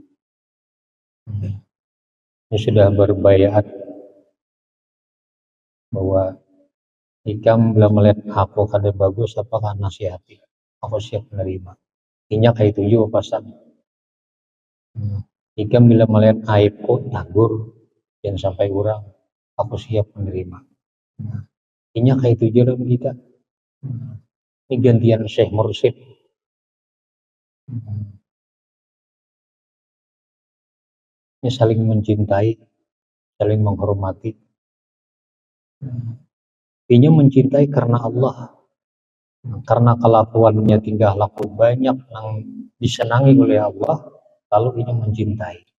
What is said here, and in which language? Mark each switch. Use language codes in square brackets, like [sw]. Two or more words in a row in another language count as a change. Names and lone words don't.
[bjn] Ini sudah berbaiat bahwa ikam bila melihat aku kada bagus apakah nasihati, aku siap menerima. Inya kayak itu juga pasan. Ikam bila melihat aibku tagur yang sampai urang, aku siap menerima. Inya kayak itu juga dalam kita. Ini gantian Syekh Mursyid. Ini saling mencintai, saling menghormati. Inya mencintai karena Allah, karena kelakuannya tingkah laku banyak yang disenangi oleh Allah, lalu inya mencintai.